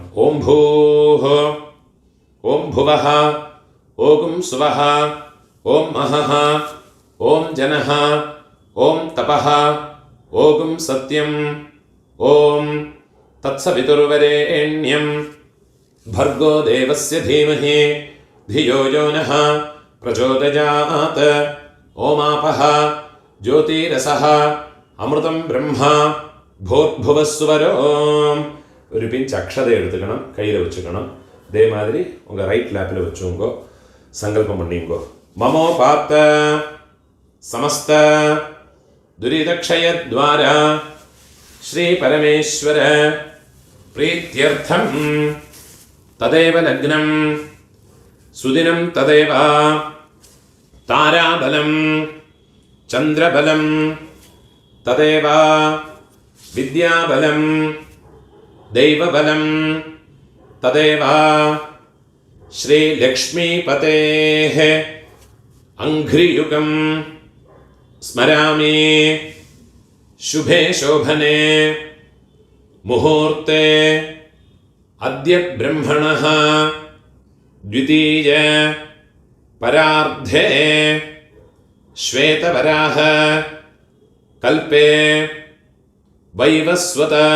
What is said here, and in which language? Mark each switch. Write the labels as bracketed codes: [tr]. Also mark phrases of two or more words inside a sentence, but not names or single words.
[sa] ഓം ഭൂഃ ഓം ഭുവഃ ഓം സുവഃ ഓം മഹഃ ഓം ജനഃ ഓം തപഃ ഓം സത്യം ഓം തത്സവിതുർവരേണ്യം ഭർഗോ ദേവസ്യ ധീമഹി ധിയോ യോ നഃ പ്രചോദയാത്. ഓമാപഃ ജ്യോതിരസഃ അമൃതം ബ്രഹ്മ ഭൂർഭുവസ്വരോ. [ml] ഒരു പിഞ്ച് അക്ഷത എടുത്തുക്കണം, [ta] கையில் வச்சுக்கணும். இதே மாதிரி உங்கள் [en] right lap [ta] வச்சுங்கோ, சங்கல்பம் பண்ணிங்கோ. [sa] ममोपात्त समस्त दुरितक्षयद्वारा श्री परमेश्वर प्रीत्यर्थं तदेव लग्नं सुदिनं तदेव ताराबलं चन्द्रबलं तदेव विद्याबलं दैवबलं तदेव श्रीलक्ष्मीपतेः अङ्घ्रियुगं स्मरामि. शुभे शोभने मुहूर्ते अद्य ब्रह्मणः द्वितीय परार्धे श्वेतवराह कल्पे वैवस्वत